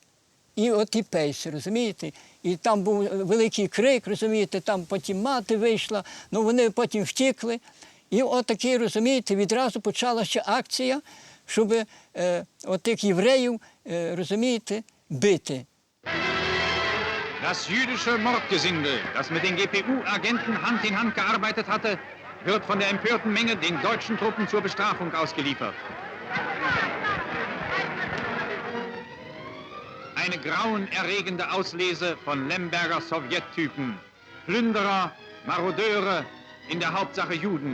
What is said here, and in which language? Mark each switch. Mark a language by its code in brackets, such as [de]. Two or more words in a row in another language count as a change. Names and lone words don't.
[uk] І от і пейси, розумієте? І там був великий крик, розумієте, там потім мати вийшла, ну вони потім втікли. І от такий, розумієте, відразу почалася акція, щоб отих євреїв, розумієте, бити. [de] Das jüdische Mordgesindel, das mit den GPU-Agenten Hand in Hand gearbeitet hatte, wird von der empörten Menge den deutschen Truppen zur Bestrafung ausgeliefert. Eine grauenerregende Auslese von Lemberger Sowjettypen, Plünderer, Marodeure, in der Hauptsache Juden.